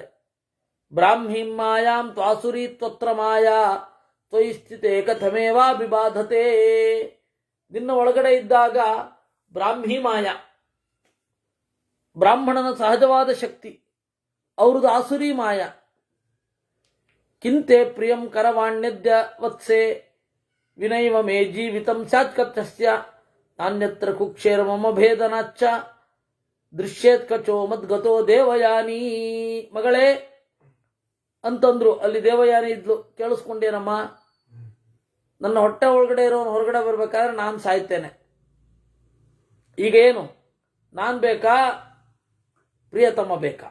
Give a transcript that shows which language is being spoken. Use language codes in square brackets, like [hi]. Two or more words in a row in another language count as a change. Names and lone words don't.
[sa] ಬ್ರಾಹ್ಮೀಂ ಮಾಯಾಂ ತ್ವಾಸುರಿ ತ್ವತ್ರ ಮಾಯಾ ತ್ವಯಿ ಸ್ಥಿತೆ ಕಥಮೇವಾ ಬಿಬಾಧತೆ. [kn] ನಿನ್ನ ಒಳಗಡೆ ಇದ್ದಾಗ [sa] ಬ್ರಾಹ್ಮಿ ಮಾಯಾ, [kn] ಬ್ರಾಹ್ಮಣನ ಸಹಜವಾದ ಶಕ್ತಿ, ಅವ್ರದ್ದು [sa] ಆಸುರಿ ಮಾಯ. ಕಿಂತೆ ಪ್ರಿಯಂ ಕರವಾಣ್ಯದ್ಯ ವತ್ಸೆ ವಿನೈವ ಮೇ ಜೀವಿತಂ ಸ್ಯಾತ್ ಕಥಸ್ಯ ನಾನ್ಯತ್ರ ಕುಕ್ಷೇರ ಮಮ ಭೇದನಾಚ್ಚ ದೃಶ್ಯೇತ್ ಕಚೋ ಮದ್ಗತೋ ದೇವಯಾನಿ. [kn] ಮಗಳೇ ಅಂತಂದ್ರು, ಅಲ್ಲಿ ದೇವಯಾನಿ ಇದ್ಲು. ಕೇಳಿಸ್ಕೊಂಡೇನಮ್ಮ? ನನ್ನ ಹೊಟ್ಟೆ ಒಳಗಡೆ ಇರೋನು ಹೊರಗಡೆ ಬರ್ಬೇಕಾದ್ರೆ ನಾನು ಸಾಯ್ತೇನೆ. ಈಗ ಏನು, ನಾನು ಬೇಕಾ ಪ್ರಿಯತಮ ಬೇಕಾ?